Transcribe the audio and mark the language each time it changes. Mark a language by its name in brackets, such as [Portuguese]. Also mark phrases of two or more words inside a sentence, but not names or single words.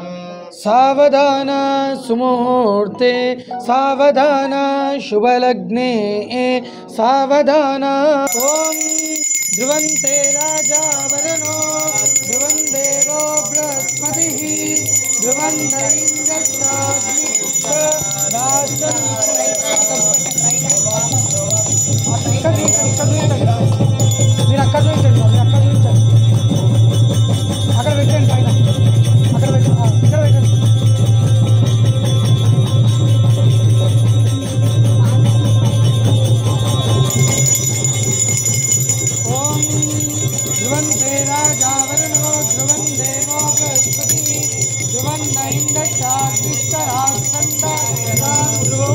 [Sanskrit] सावधाना सुमुहूर्ते सावधाना शुभलग्ने सावधाना। ओम ध्रुवन्ते राजा वरुणो ध्रुवं देवो बृहस्पतिः ध्रुवन्त [Telugu] మీరు అక్కడ చూపించండి అక్కడ పెట్టండి పైన అక్కడ పెట్టండి ఇక్కడ పెట్టండి. [Sanskrit] ఓం ధ్రువంతే రాజా వరుణో ధ్రువం దేవో బృహస్పతిः ధ్రువంత ఇంద్రశ్చాత్తిష్టరాస్కంద ధ్రువో.